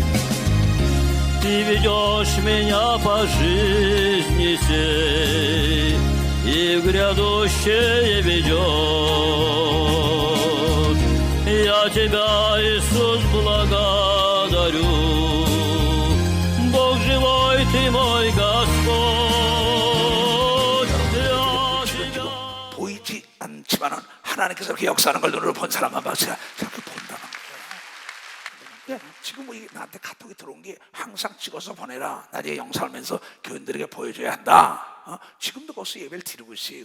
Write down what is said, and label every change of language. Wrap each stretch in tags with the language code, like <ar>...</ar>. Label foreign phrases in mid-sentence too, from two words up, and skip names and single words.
<ru>Ты ведешь меня по жизни сей и в грядущее ведешь. Я Тебя, Иисус, благодарю. Бог живой Ты мой Господь. Я</ru> <ko>지금 보이지 않지만은 하나님께서 그렇게 역사하는 걸 눈으로 본 사람만 봐서 그렇게 본다는 거예요. 근데 지금 뭐 이게 나한테 카톡이 들어온 게 항상 찍어서 보내라. 나중에 영상을 하면서 교인들에게 보여줘야 한다. 지금도 거기서 예배를 드리고 있어요.</ko>